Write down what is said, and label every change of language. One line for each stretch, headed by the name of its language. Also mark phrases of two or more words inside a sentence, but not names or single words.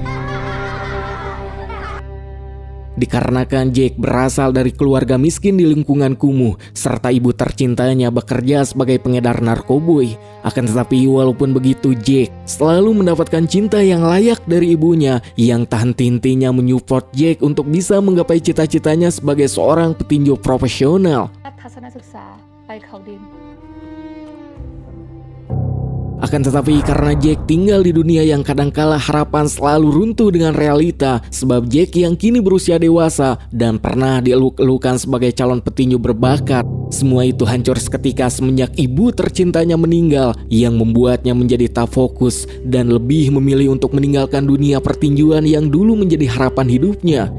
Indonesian: Dikarenakan Jack berasal dari keluarga miskin di lingkungan kumuh, serta ibu tercintanya bekerja sebagai pengedar narkoboy. Akan tetapi walaupun begitu, Jack selalu mendapatkan cinta yang layak dari ibunya yang tak henti-hentinya menyupport Jack untuk bisa menggapai cita-citanya sebagai seorang petinju profesional.
Thai: ทัศนศึกษาไปเขาดิน
Indonesian: Akan tetapi karena Jack tinggal di dunia yang kadangkala harapan selalu runtuh dengan realita, sebab Jack yang kini berusia dewasa dan pernah dieluk-elukan sebagai calon petinju berbakat, semua itu hancur seketika semenjak ibu tercintanya meninggal, yang membuatnya menjadi tak fokus dan lebih memilih untuk meninggalkan dunia pertinjuan yang dulu menjadi harapan hidupnya.